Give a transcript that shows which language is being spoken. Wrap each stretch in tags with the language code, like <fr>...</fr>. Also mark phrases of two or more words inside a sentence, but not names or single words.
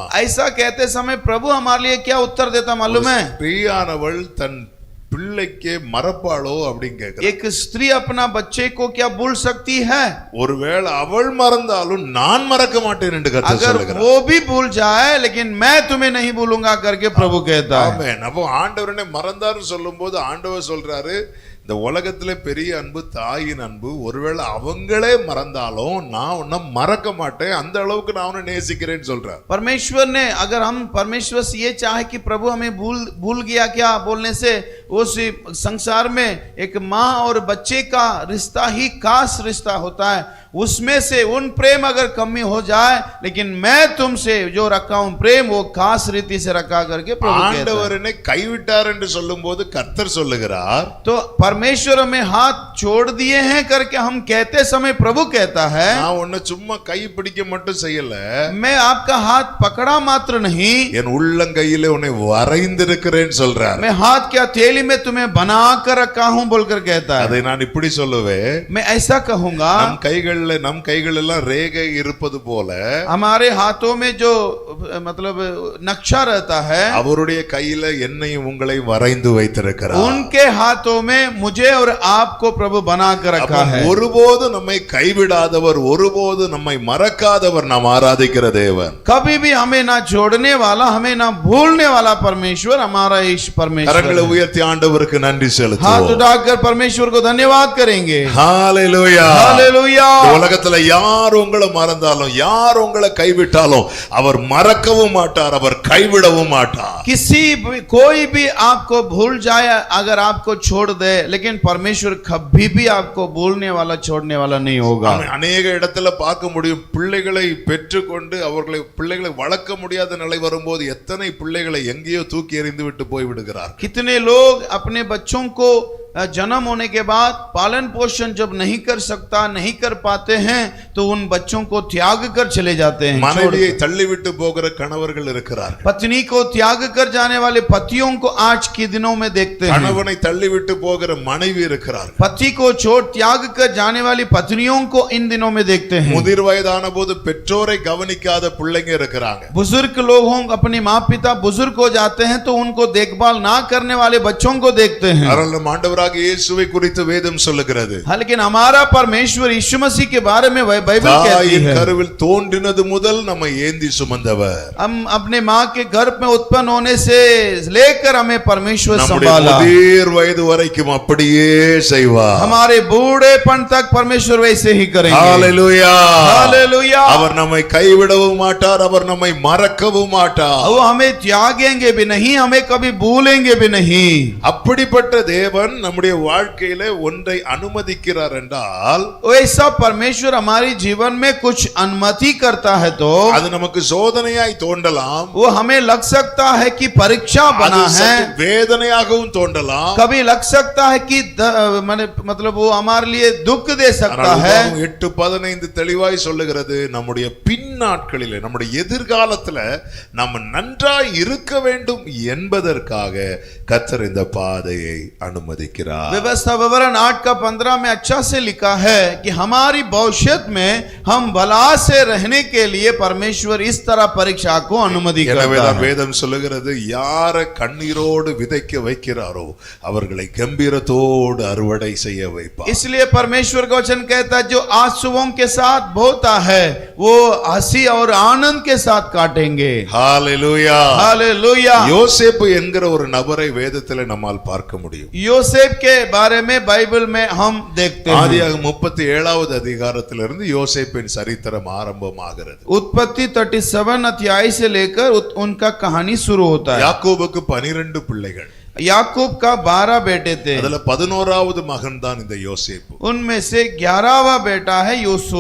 <hi>ऐसा कहते समय प्रभु हमारे लिए क्या उत्तर देता मालूम है?</hi> <ta>ஸ்திரீயானவள் தன் பிள்ளைக்கு மறப்பாளோ அப்படின்னு கேக்குறான்.</ta> <hi>एक स्त्री अपना बच्चे को क्या भूल सकती है?</hi> <ta>ஒருவேளை அவள் மறந்தாலும் நான் மறக்க மாட்டேன் என்று கர்த்தர்</ta> <hi>अगर</hi> <ta>சொல்லுகிறார்.</ta> <hi>वो भी भूल जाए लेकिन मैं तुम्हें नहीं भूलूंगा करके प्रभु कहता है.</hi> <ta>ஆமென். அப்போ ஆண்டவரே மறந்தாருன்னு சொல்லும்போது ஆண்டவர் சொல்றாரு, இந்த உலகத்துல பெரிய அன்பு தாயின் அன்பு. ஒருவேளை அவங்களே மறந்தாலும் நான் உன்னை மறக்க மாட்டேன், அந்த அளவுக்கு நான் உன்னை நேசிக்கிறேன்னு சொல்றேன்.</ta> <hi>परमेश्वर ने, अगर हम परमेश्वर से ये चाहे कि प्रभु हमें भूल गया क्या बोलने से, उस संसार में एक माँ और बच्चे का रिश्ता ही खास रिश्ता होता है. उसमें से उन प्रेम अगर कमी हो जाए, लेकिन मैं तुमसे जो रखा हूं प्रेम वो खास रीति से रखा करके प्रभु कहता है.</hi> <ta>ஆண்டவரே கைவிட்டார் என்று சொல்லும்போது கர்த்தர் சொல்லுகிறார்,</ta> <hi>तो परमेश्वर हमें हाथ छोड़ दिए हैं करके हम कहते समय प्रभु कहता है,</hi> <ta>நான் உன்னை சும்மா கை பிடிக்க மட்டும் செய்யல,</ta> <hi>मैं आपका हाथ पकड़ा मात्र नहीं,</hi> <ta>என் உள்ளங்கையிலே உன்னை வரைந்திருக்கிறேன்னு சொல்றார்.</ta> <hi>मैं हाथ की हथेली में तुम्हें बना कर रखा हूं बोलकर कहता है.</hi> <ta>அதை நான் இப்படி சொல்லுவேன்,</ta> <hi>मैं ऐसा कहूंगा,</hi> <ta>நம் கைகள் எல்லாம் ரேகை இருப்பது போல</ta> <hi>हमारे हाथों में जो मतलब नक्शा रहता है,</hi> <ta>அவருடைய கையில என்னையும் உங்களை வரைந்து வைத்திருக்கிறார்.</ta> <hi>उनके हाथों में मुझे और आपको प्रभु बना कर रखा है.</hi> <ta>ஒருபோது நம்மை கைவிடாதவர், ஒருபோது நம்மை மறக்காதவர் நாம் ஆராதிக்கிற தேவன்.</ta> <hi>कभी भी हमें ना छोड़ने वाला, हमें ना भूलने वाला परमेश्वर हमारा ईश परमेश्वर.</hi> <ta>கரங்களை உயர்த்தி ஆண்டவருக்கு நன்றி</ta> <hi>हाथ</hi> <ta>செலுத்துவோம்.</ta> <hi>उठाकर परमेश्वर को धन्यवाद करेंगे.</hi> <ta>ஹalleluya.</ta> <hi>हालेलुया.</hi> <ta>உலகத்துல யார் உங்களை மறந்தாலும், யார் உங்களை கைவிட்டாலும் அவர் மறக்கவும் மாட்டார், அவர் கைவிடவும் மாட்டார்.</ta> <hi>कोई भी आपको भूल जाए, अगर आपको छोड़ दे, लेकिन परमेश्वर कभी भी आपको भूलने वाला, छोड़ने वाला नहीं होगा.</hi> <ta>அநேக இடத்துல பார்க்க முடியும், பிள்ளைகளை பெற்றுக்கொண்டு பிள்ளைகளை வளர்க்க முடியாத நிலை வரும்போது எத்தனை பிள்ளைகளை எங்கேயோ தூக்கி எறிந்து விட்டு போய் விடுகிறார்.</ta> <hi>कितने लोग अपने बच्चों को जन्म होने के बाद पालन पोषण जब नहीं कर सकता, नहीं कर पाते हैं, तो उन बच्चों को त्याग कर चले जाते हैं.</hi> <ta>மனைவியை தள்ளிவிட்டு போகிற கணவர்கள் இருக்கிறார்கள்.</ta> <hi>पत्नी को त्याग कर जाने वाले पतियों को आज के दिनों में देखते हैं.</hi> <ta>கணவனை தள்ளிவிட்டு போகிற மனைவி இருக்கிறார்கள்.</ta> <hi>पति को छोड़ त्याग कर जाने वाली पत्नियों को इन दिनों में देखते हैं.</hi> <ta>முதிர் வயதான போது பெற்றோரை கவனிக்காத பிள்ளைங்க இருக்கிறாங்க.</ta> <hi>बुजुर्ग लोग हों, अपने माँ पिता बुजुर्ग हो जाते हैं तो उनको देखभाल ना करने वाले बच्चों को देखते हैं.</hi> <ta>ஆண்டவராகிய இயேசுவை குறித்து வேதம் சொல்லுகிறது.</ta> <hi>लेकिन हमारा परमेश्वर यीशु मसीह के बारे में बाइबल कहती है,</hi> <ta>கருவில் தோன்றினது முதல் நம்மை ஏந்தி சுமந்தவர்.</ta> <hi>हम अपने माँ के गर्भ में उत्पन्न होने से लेकर हमें परमेश्वर</hi> <ta>நம்முடைய</ta> <hi>संभाला.</hi> <ta>முதிர் வயது வரைக்கும் அப்படியே செய்வார்.</ta> <hi>हमारे बूढ़ेपन तक परमेश्वर वैसे ही करेंगे.</hi> <ta>ஹalleluya.</ta> <hi>हालेलुया.</hi> <ta>அவர் நம்மை கைவிடவும் மாட்டார், அவர் நம்மை மறக்கவும் மாட்டார்.</ta> <hi>वो हमें त्यागेंगे भी नहीं, हमें कभी भूलेंगे भी नहीं.</hi> <ta>அப்படிப்பட்ட தேவன் நம்முடைய வாழ்க்கையிலே ஒன்றை அனுமதிக்கிறார் என்றால்,</ta> <hi>वैसा परमेश्वर हमारे जीवन में कुछ अनुमति करता है तो</hi> <ta>அது நமக்கு சோதனையாய் தோன்றலாம்,</ta> <hi>वो हमें लग सकता है कि परीक्षा बना</hi> <ta>அது</ta> <hi>है,</hi> <ta>சற்று வேதனையாகவும் தோன்றலாம்.</ta> <hi>कभी लग सकता है कि मतलब वो हमारे लिए दुख दे सकता है.</hi> <ta>8:15 தெளிவாய் சொல்லுகிறது, நம்முடைய பின்னாட்களிலே, நம்முடைய எதிர்காலத்துல நம்ம நன்றாய் இருக்க வேண்டும் என்பதற்காக கர்த்தர் இந்த பாதையை அனுமதிக்கிறார்.</ta> <hi>व्यवस्था विवरण 8:15 में अच्छा से लिखा है कि हमारी भविष्य में हम भला से रहने के लिए परमेश्वर इस तरह परीक्षा को अनुमति करता</hi> <ta>எனவேதான்</ta> <hi>है.</hi> <ta>வேதம் சொல்லுகிறது, யார கண்ணீரோடு விதைக்க வைக்கிறாரோ அவர்களை கம்பீரத்தோடு அறுவடை செய்ய வைப்பார்.</ta> <hi>इसलिए परमेश्वर का वचन कहता है, जो आंसुओं के साथ बोता है वो हंसी और आनंद के साथ काटेंगे.</hi> <ta>ஹalleluya.</ta> <hi>हालेलुया.</hi> <ta>யோசேப்பு என்கிற ஒரு நபரை வேதத்திலே நம்மால் பார்க்க முடியும்.</ta> <hi>योसेफ के बारे में बाइबल में हम देखते हैं.</hi> <ta>ஆதியாகமம் 37வது அதிகாரத்திலிருந்து யோசேப்பின் சரித்திரம் ஆரம்பமாகிறது.</ta> <hi>उत्पत्ति 37 अध्याय से लेकर उनका कहानी शुरू होता है.</hi> <ta>யாக்கோபுக்கு 12 பிள்ளைகள்.</ta> <hi>याकूब का 12 बेटे थे.</hi> <ta>அதுல 11வது மகன் தான் இந்த யோசேப்பு.</ta> <hi>उनमें से 11वां बेटा है यूसुफ.</hi>